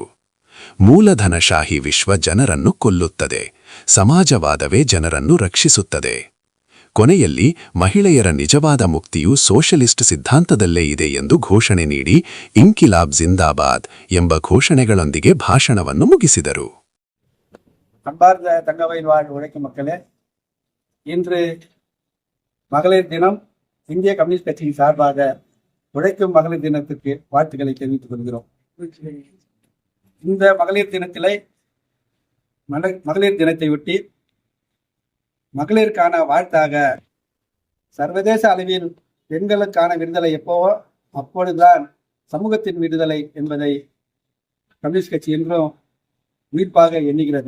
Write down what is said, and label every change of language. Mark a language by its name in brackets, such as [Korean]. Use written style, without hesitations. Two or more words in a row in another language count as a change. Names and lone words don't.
[Kannada] ಮೂಲಧನಶಾಹಿ ವಿಶ್ವ ಜನರನ್ನು ಕೊಲ್ಲುತ್ತದೆ, ಸಮಾಜವಾದವೇ ಜನರನ್ನು ರಕ್ಷಿಸುತ್ತದೆ. ಕೊನೆಯಲ್ಲಿ ಮಹಿಳೆಯರ ನಿಜವಾದ ಮುಕ್ತಿಯು ಸೋಷಲಿಸ್ಟ್ ಸಿದ್ಧಾಂತದಲ್ಲೇ ಇದೆ ಎಂದು ಘೋಷಣೆ ನೀಡಿ [Urdu] انقلاب زندہ باد [Kannada] ಎಂಬ ಘೋಷಣೆಗಳೊಂದಿಗೆ ಭಾಷಣವನ್ನು ಮುಗಿಸಿದರು. [Tamil] அன்பார்ந்த தங்கவயல் வாழ் உழைக்கும் மக்களே, இன்று மகளிர் தினம். இந்திய கம்யூனிஸ்ட் கட்சியின் சார்பாக உழைக்கும் மகளிர் தினத்திற்கு வாழ்த்துக்களை தெரிவித்துக் கொள்கிறோம். இந்த மகளிர் தினத்திலே மகளிர் தினத்தை ஒட்டி மகளிருக்கான வாழ்த்தாக சர்வதேச அளவில் பெண்களுக்கான விடுதலை எப்போவோ அப்பொழுதுதான் சமூகத்தின் விடுதலை என்பதை கம்யூனிஸ்ட் கட்சி என்றும் உயிர்ப்பாக எண்ணுகிறது.